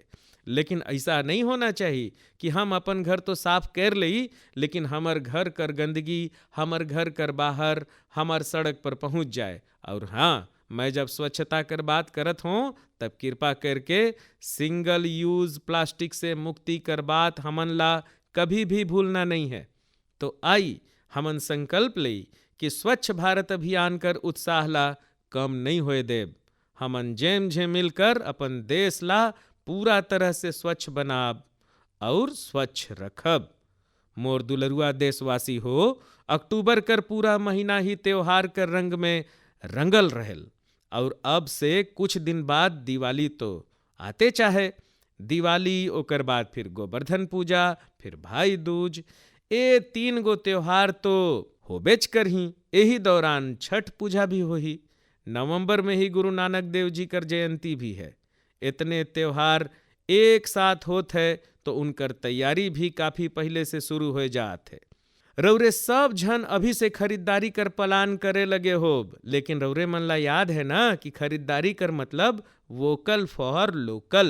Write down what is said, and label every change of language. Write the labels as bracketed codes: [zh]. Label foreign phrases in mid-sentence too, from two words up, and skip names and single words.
[sck] लेकिन ऐसा नहीं होना चाहिए कि हम अपन घर तो साफ कर लई लेकिन हमर घर कर गंदगी हमर घर कर बाहर हमर सड़क पर पहुंच जाए। और हाँ, मैं जब स्वच्छता कर बात करत हूँ तब कृपा करके [en] single use plastic [sck] से मुक्ति कर बात हमन ला कभी भी भूलना नहीं है। तो आई हमन संकल्प लई कि स्वच्छ भारत अभियान कर उत्साह ला कम नहीं होए देब। हमन जेम झे मिलकर अपन देश ला पूरा तरह से स्वच्छ बनाब और स्वच्छ रखब। मोर दुलरुआ देशवासी हो, अक्टूबर कर पूरा महीना ही त्योहार कर रंग में रंगल रहेल और अब से कुछ दिन बाद दिवाली तो आते चाहे। दिवाली ओकर बाद फिर गोवर्धन पूजा, फिर भाई दूज, ए 3 गो त्योहार तो होबेच करही। यही दौरान छठ पूजा भी होही। नवंबर में ही गुरु नानक देव जी कर जयंती भी है। इतने त्योहार एक साथ होत है तो उनकर तैयारी भी काफी पहले से शुरू हो जात है। रौरे सब झन अभी से खरीदारी कर प्लान करे लगे होब, लेकिन रौरे मन ला याद है ना कि खरीदारी कर मतलब [en] vocal for local.